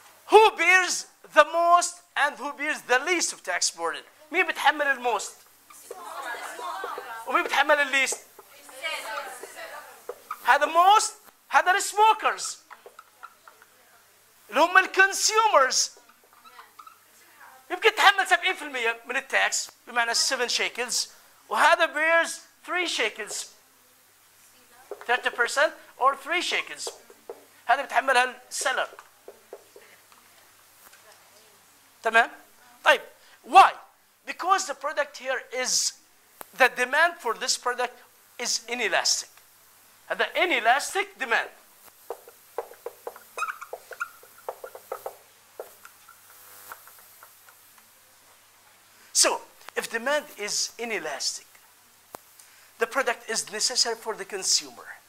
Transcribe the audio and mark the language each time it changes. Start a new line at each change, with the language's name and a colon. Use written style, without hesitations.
English: Who bears the most and who bears the least of tax burden؟
Arabic: مين بتحمل الموست؟ ومين بتحمل الليست؟ هذا most، هذا السموكرز اللي هم الكونسيومرز. يمكن يتحمل 70% من التاكس بمعنى 7 شيكلز، وهذا
English: bears 3 shekels 30% or 3 shekels.
Arabic: هذا بتحملها السيلر. تمام؟ طيب why?
English: Because the product here is, the demand for this product is inelastic.
Arabic: هذا
English: inelastic demand. So, if demand is inelastic, the product is necessary for the consumer.